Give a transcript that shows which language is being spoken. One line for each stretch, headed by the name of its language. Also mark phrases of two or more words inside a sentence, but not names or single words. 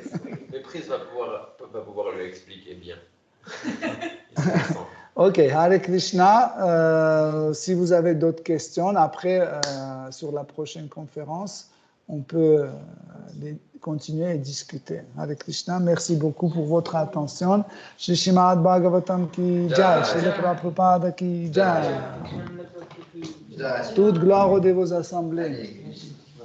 French: Mais Pris va pouvoir lui expliquer bien. Ok, Hare Krishna. Si vous avez d'autres questions, après, sur la prochaine conférence, on peut continuer et discuter. Hare Krishna, merci beaucoup pour votre attention.
Hindi: श्री श्रीमद् भागवतम् की जय, श्री प्रभुपाद की जय.
French: Toute gloire aux dévots assemblés.